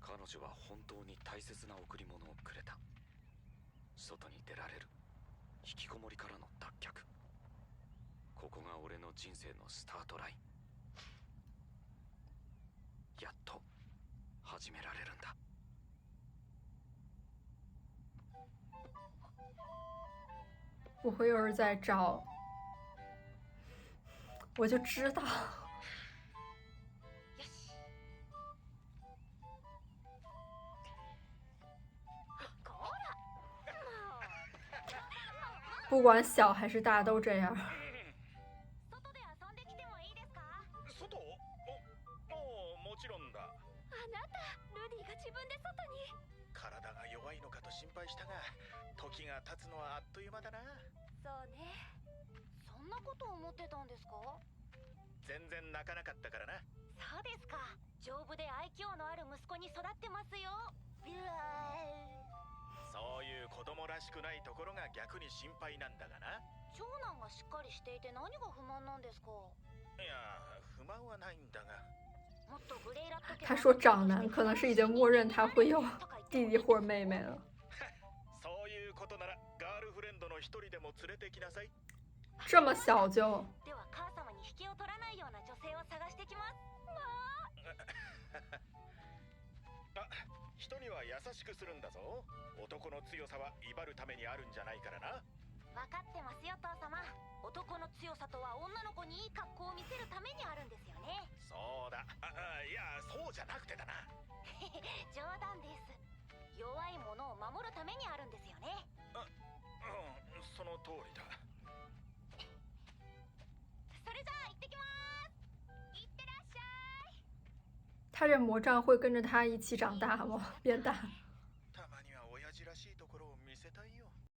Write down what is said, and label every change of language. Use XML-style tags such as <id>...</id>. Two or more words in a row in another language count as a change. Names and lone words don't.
<ja>女は本当に大切な贈り物をくれた。外に出られる、引きこもりからの脱却。ここが俺の人生のスタートライン。やっと始められるんだ。</ja> <zh>我会有人在找，我就知道。不管小还是大都这样。</zh> <ja>外？ もちろんだ。あなた、ルディが自分で外に。体が弱いのかと心配したが、時が経つのはあっという間だな。そうね。そんなこと思ってたんですか？全然泣かなかったからな。そうですか。丈夫で愛嬌のある息子に育ってますよ。そういう子供らしくないところが逆に心配なんだがな。長男がしっかりしていて何が不満なんですか？いや、不満はないんだが。</ja> <zh>他说长男可能是已经默认他会有弟弟或者妹妹了。</zh> <ja>そういうことならガールフレンドの一人でも連れてきなさい。</ja> <zh>这么小就。</zh> <ja>では母様に引けを取らないような女性を探してきます。あ、人には優しくするんだぞ。男の強さは威張るためにあるんじゃないからな。分かってますよ、父様。男の強さとは女の子にいい格好を見せるためにあるんですよね。そうだ。いや、そうじゃなくてだな。冗談です。弱い者を守るためにあるんですよね。うん、その通りだ。それじゃあ行ってきます。いってらっしゃい。</ja> <zh>他这魔杖会跟着他一起长大吗？变大。</zh> <ja>たまには親父らしいところを見せたいよ。</ja>